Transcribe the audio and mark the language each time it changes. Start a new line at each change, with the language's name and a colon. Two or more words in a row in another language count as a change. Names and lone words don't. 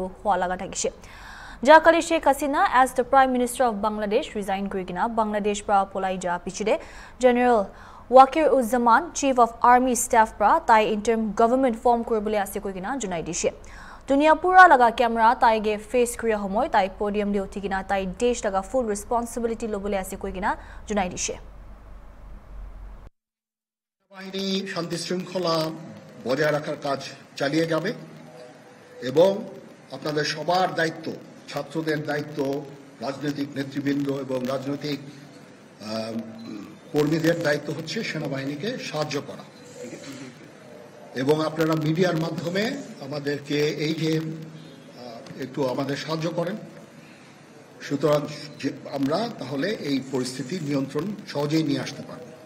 Naga Pidgin: hua laga thagise ja kali Sheikh Hasina
English: as the Prime Minister of Bangladesh resign
Naga Pidgin: kurigina Bangladesh pra polai ja pichide General Wakir Uzzaman
English: Chief of Army Staff
Naga Pidgin: pra tai
English: interim government form
Naga Pidgin: koribole ase kurigina junai dise dunia pura laga camera tai ge face kriya homoy tai podium de uthigina tai desh laga
English: full responsibility
Naga Pidgin: lobole ase kurigina junai dise
Bangla: বাহিনী শান্তি শৃঙ্খলা বজায় রাখার কাজ চালিয়ে যাবে এবং আপনাদের সবার দায়িত্ব ছাত্রদের দায়িত্ব রাজনৈতিক নেতৃবৃন্দ এবং রাজনৈতিক কর্মীদের দায়িত্ব হচ্ছে সেনাবাহিনীকে সাহায্য করা এবং আপনারা মিডিয়ার মাধ্যমে আমাদেরকে এই যে একটু আমাদের সাহায্য করেন সুতরাং আমরা তাহলে এই পরিস্থিতি নিয়ন্ত্রণ সহজেই নিয়ে আসতে পারব